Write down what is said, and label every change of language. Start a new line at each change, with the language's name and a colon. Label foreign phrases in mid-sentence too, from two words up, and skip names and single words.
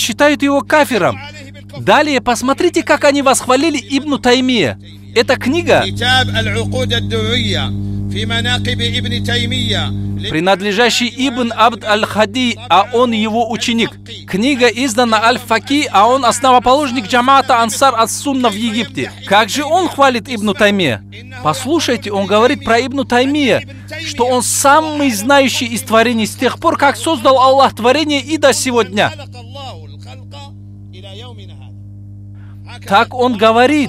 Russian: Они считают его кафиром. Далее посмотрите, как они восхвалили Ибн Таймия. Эта книга, принадлежащий Ибн Абд аль-Хади, а он его ученик. Книга издана Аль-Факи, а он основоположник джамаата Ансар ас-Сунна в Египте. Как же он хвалит Ибн Таймия? Послушайте, он говорит про Ибн Таймия, что он самый знающий из творений с тех пор, как создал Аллах творение и до сего дня. Так он говорит.